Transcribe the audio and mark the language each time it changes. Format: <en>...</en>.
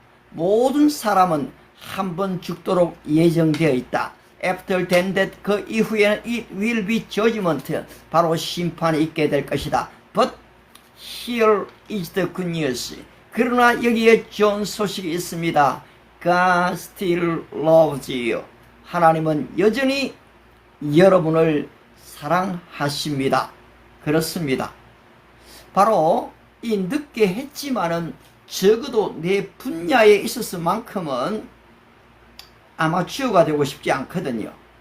<ko>모든 사람은 한 번 죽도록 예정되어 있다.</ko> <en>After then that</en> <ko>그 이후에는</ko> <en>it will be judgment.</en> <ko>바로 심판이 있게 될 것이다.</ko> <en>But here is the good news.</en> <ko>그러나 여기에 좋은 소식이 있습니다.</ko> <en>God still loves you.</en> <ko>하나님은 여전히 여러분을 사랑하십니다. 그렇습니다. 바로 이 늦게 했지만은 적어도 내 분야에 있어서만큼은 아마추어가 되고 싶지 않거든요.</ko>